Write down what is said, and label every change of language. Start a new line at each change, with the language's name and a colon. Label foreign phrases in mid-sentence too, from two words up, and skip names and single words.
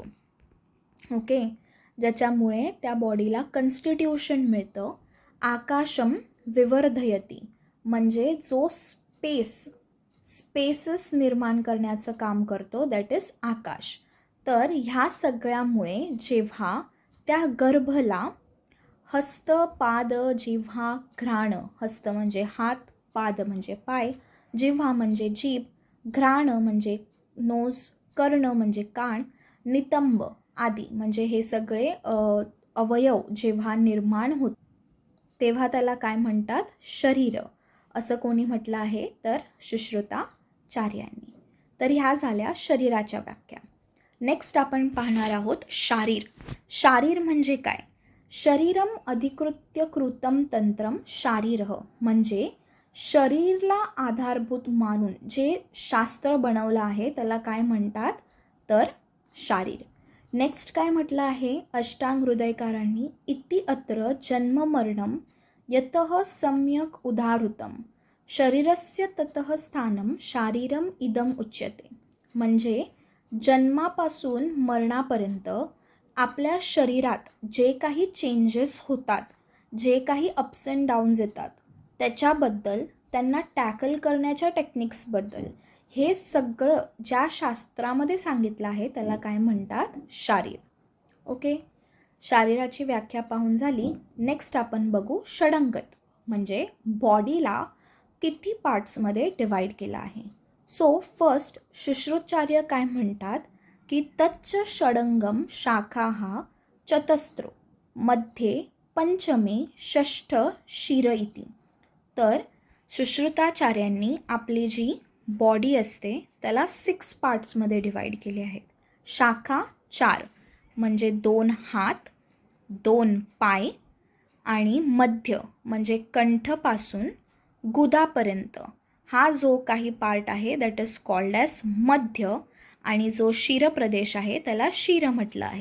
Marathi: ओके, ज्याच्यामुळे त्या बॉडीला कन्स्टिट्यूशन मिळतं.
Sanskrit: आकाशम विवर्धयती
Marathi: म्हणजे जो स्पेसेस निर्माण करण्याचं काम करतो,
English: that is
Marathi: आकाश. तर ह्या सगळ्यामुळे जेव्हा त्या गर्भला हस्त, पाद, जिव्हा, घ्राण, हस्त म्हणजे हात, पाद म्हणजे पाय, जिव्हा म्हणजे जीभ, घ्राण म्हणजे नोज, कर्ण म्हणजे कान, नितंब आदी म्हणजे हे सगळे अवयव जेव्हा निर्माण होत तेव्हा त्याला काय म्हणतात, शरीर, असं कोणी म्हटलं आहे, तर सुश्रुताचार्यांनी. तर ह्या झाल्या शरीराच्या व्याख्या. नेक्स्ट आपण पाहणार आहोत शारीर. शारीर म्हणजे काय,
Sanskrit: शरीरम अधिकृत्य कृतम तंत्रम शारीरः
Marathi: म्हणजे शरीरला आधारभूत मानून जे शास्त्र बनवलं आहे त्याला काय म्हणतात, तर शारीर. नेक्स्ट काय म्हटलं आहे अष्टांग हृदयकारांनी,
Sanskrit: इति अत्र जन्ममरणम यतः सम्यक उदाहृतम शरीरस्य ततः स्थानम शारीरम इदम उच्यते.
Marathi: म्हणजे जन्मापासून मरणापर्यंत आपल्या शरीरात जे काही चेंजेस होतात, जे काही
English: ups and downs
Marathi: येतात, त्याच्याबद्दल, त्यांना टॅकल करण्याच्या टेक्निक्सबद्दल हे सगळं ज्या शास्त्रामध्ये सांगितलं आहे त्याला काय म्हणतात, शारीर. ओके, शारीराची व्याख्या पाहून झाली. नेक्स्ट आपण बघू षडंगत म्हणजे बॉडीला किती पार्ट्समध्ये डिवाईड केलं आहे.
English: so first
Marathi: शुश्रुताचार्य काय म्हणतात की
Sanskrit: तच्च षडंगम शाखाः चतस्रो मध्ये पंचमे षष्ठ शिर इति.
Marathi: तर सुश्रुताचार्यांनी आपली जी बॉडी असते त्याला 6 पार्ट्समध्ये डिवाईड केले आहेत. शाखा 4 म्हणजे 2 हात, 2 पाय आणि मध्य म्हणजे कंठपासून गुदापर्यंत हा जो काही पार्ट आहे
English: that is called as
Marathi: मध्य, आणि जो शिरप्रदेश आहे त्याला शिर म्हटलं आहे.